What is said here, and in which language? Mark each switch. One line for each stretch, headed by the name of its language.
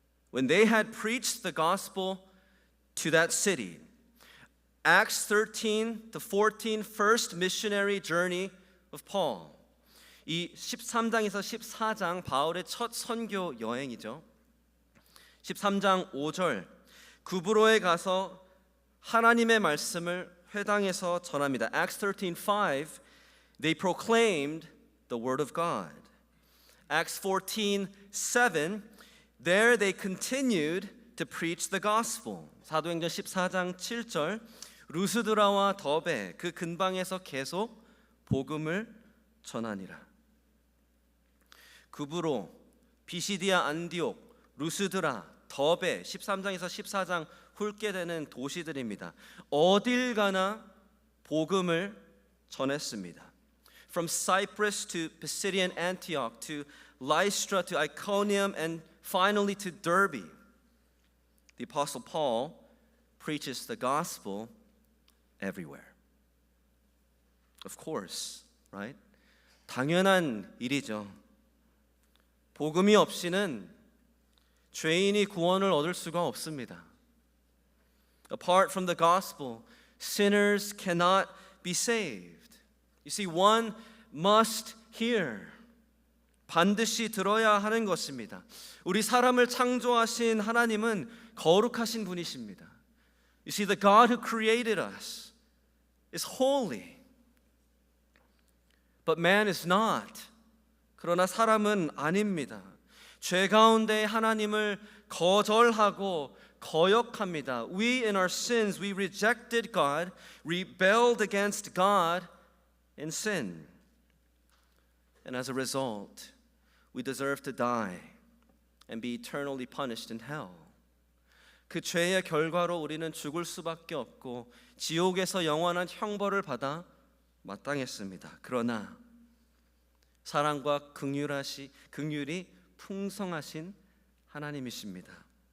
English: When they had preached the gospel to that city, Acts 13 to 14, first missionary journey of Paul.
Korean: 이 13장에서 14장 바울의 첫 선교 여행이죠. 13장 5절 구브로에 가서 하나님의 말씀을 회당에서 전합니다.
English: Acts 13:5 they proclaimed the word of God. Acts 14:7 there they continued to preach the gospel.
Korean: 사도행전 14장 7절 루스드라와 더베 그 근방에서 계속 복음을 전하니라. 구브로, 비시디아 안디옥, 루스드라, 더베 13장에서 14장 훑게 되는 도시들입니다. 어딜 가나 복음을 전했습니다.
English: From Cyprus to Pisidian Antioch to Lystra to Iconium and finally to Derbe, the Apostle Paul preaches the gospel everywhere. Of course, right?
Korean: 당연한 일이죠. 복음이 없이는 죄인이 구원을 얻을 수가 없습니다.
English: Apart from the gospel, sinners cannot be saved. You see, one must hear.
Korean: 반드시 들어야 하는 것입니다. 우리 사람을 창조하신 하나님은 거룩하신 분이십니다.
English: You see, the God who created us is holy. But man is not.
Korean: 그러나 사람은 아닙니다. 죄 가운데 하나님을 거절하고 거역합니다.
English: We in our sins, we rejected God, rebelled against God in sin. And as a result, we deserve to die and be eternally punished in hell.
Korean: 그 죄의 결과로 우리는 죽을 수밖에 없고 지옥에서 영원한 형벌을 받아 마땅했습니다. 그러나 사랑과 긍휼이 풍성하신 하나님이십니다.